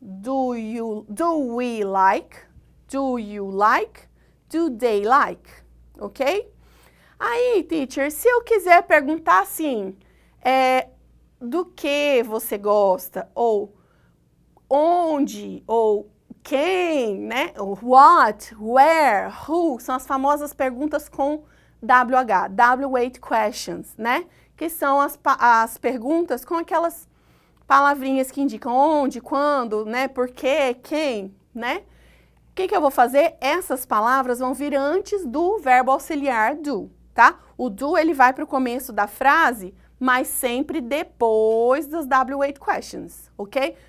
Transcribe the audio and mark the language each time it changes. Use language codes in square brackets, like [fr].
[en] Do we like? Do you like? Do they like? Ok? [pt] Aí, teacher, se eu quiser perguntar assim, do que você gosta, ou onde, ou quem, né? [en] What, where, who, [pt] são as famosas perguntas com WH, W8 questions, né? Que são as perguntas com aquelas palavrinhas que indicam onde, quando, né? Por quê, quem, né? O que eu vou fazer? Essas palavras vão vir antes do verbo auxiliar do, tá? O do, ele vai para o começo da frase, mas sempre depois das W8 questions, ok?